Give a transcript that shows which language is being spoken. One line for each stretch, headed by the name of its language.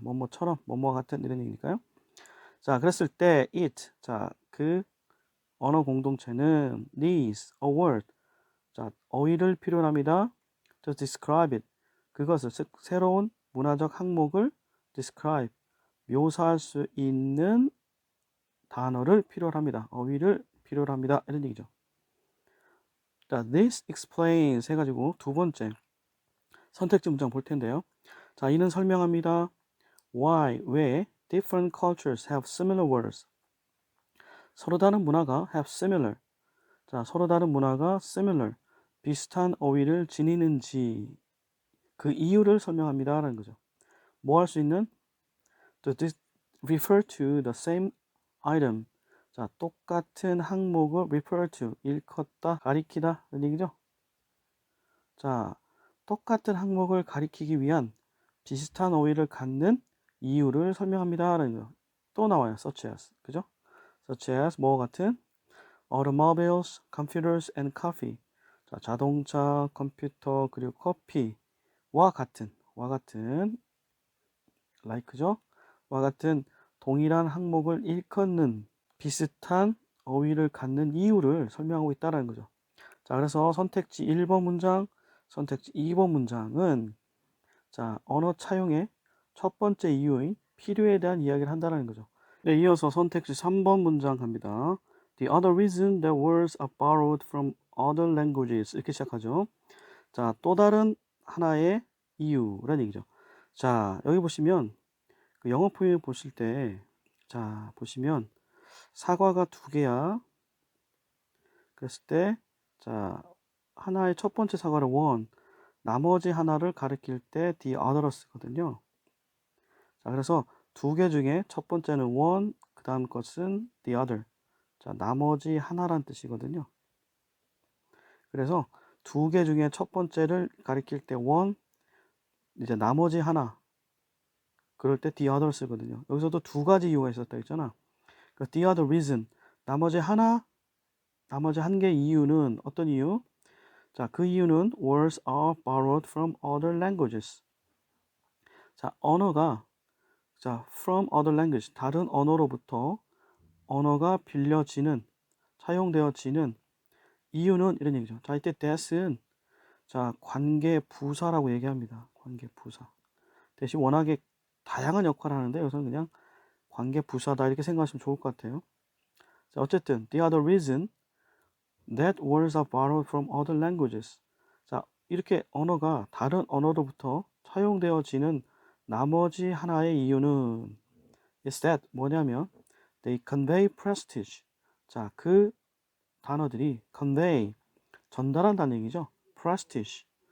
Korean: 뭐뭐처럼, 뭐뭐와 같은 이런 얘기니까요. 자, 그랬을 때 it, 자, 그 언어 공동체는
English: needs a word,
Korean: 자, 어휘를 필요로 합니다.
English: to describe it,
Korean: 그것을 새로운 문화적 항목을 describe, 묘사할 수 있는 단어를 필요로 합니다. 어휘를 필요로 합니다. 이런 얘기죠. 자,
English: this explains
Korean: 해가지고 두 번째 선택지 문장 볼 텐데요. 자, 이는 설명합니다.
English: Why,
Korean: 왜
English: different cultures have similar words.
Korean: 서로 다른 문화가 have similar. 자, 서로 다른 문화가 similar, 비슷한 어휘를 지니는지 그 이유를 설명합니다. 라는 거죠. 뭐 할 수 있는?
English: To refer to the same item.
Korean: 자, 똑같은 항목을 refer to, 일컫다, 가리키다 이런 얘기죠. 자, 똑같은 항목을 가리키기 위한 비슷한 어휘를 갖는 이유를 설명합니다. 라는 거. 또 나와요. such as. 그죠? such as 뭐 같은?
English: automobiles, computers and coffee.
Korean: 자, 자동차, 컴퓨터, 그리고 커피와 같은 like죠? 와 같은 동일한 항목을 일컫는 비슷한 어휘를 갖는 이유를 설명하고 있다는 거죠. 자, 그래서 선택지 1번 문장, 선택지 2번 문장은 자, 언어 차용의 첫 번째 이유인 필요에 대한 이야기를 한다는 거죠. 네, 이어서 선택지 3번 문장 갑니다.
English: The other reason that words are borrowed from other languages
Korean: 이렇게 시작하죠. 자, 또 다른 하나의 이유라는 얘기죠. 자, 여기 보시면 그 영어 표현 보실 때, 자, 보시면 사과가 두 개야. 그랬을 때, 자, 하나의 첫 번째 사과를 one, 나머지 하나를 가리킬 때 the other로 쓰거든요. 자, 그래서 두 개 중에 첫 번째는 one, 그 다음 것은 the other. 자, 나머지 하나란 뜻이거든요. 그래서 두 개 중에 첫 번째를 가리킬 때 one, 이제 나머지 하나. 그럴 때 the other 쓰거든요. 여기서도 두 가지 이유가 있었다 했잖아.
English: 그 the other reason.
Korean: 나머지 한 개 이유는 어떤 이유? 자, 그 이유는
English: words are borrowed from other languages.
Korean: 자, 언어가 자, from other language. 다른 언어로부터 언어가 빌려지는 사용되어지는 이유는 이런 얘기죠. 자, 이때 that은 자, 관계 부사라고 얘기합니다. 관계 부사. 대신 워낙에 다양한 역할을 하는데 여기서는 그냥 관계 부사다 이렇게 생각하시면 좋을 것 같아요. 자, 어쨌든
English: the other reason that words are borrowed from other languages.
Korean: 자, 이렇게 언어가 다른 언어로부터 사용되어지는 나머지 하나의 이유는 is that 뭐냐면
English: they convey prestige.
Korean: 자, 그 단어들이 convey 전달한다는 얘기죠.
English: prestige.